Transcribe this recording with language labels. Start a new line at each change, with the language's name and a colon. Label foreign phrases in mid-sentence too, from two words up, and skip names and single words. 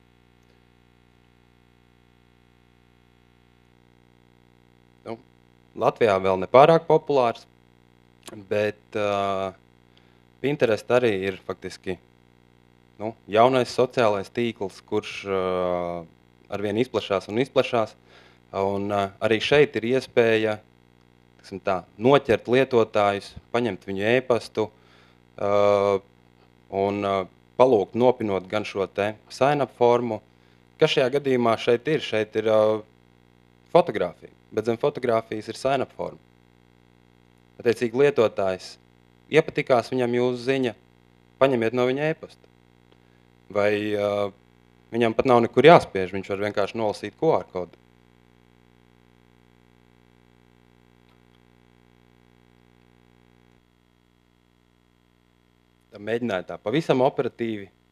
Latvian: Latvijā vēl nepārāk populārs, bet Pinterest arī ir faktiski jaunais sociālais tīkls, kurš arvien izplešās un izplešās. Un arī šeit ir iespēja noķert lietotājus, paņemt viņu e-pastu un palūgt nopinot gan šo sign-up formu. Kas šajā gadījumā šeit ir? Šeit ir fotogrāfija, bet zem fotogrāfijas ir sign-up forma. Attiecīgi lietotājs iepatikās viņam jūsu ziņa, paņemiet no viņa e-pasta. Vai Viņam pat nav nekur jāspiež, viņš var vienkārši nolasīt QR kodu. Mēģināju tā pavisam operatīvi.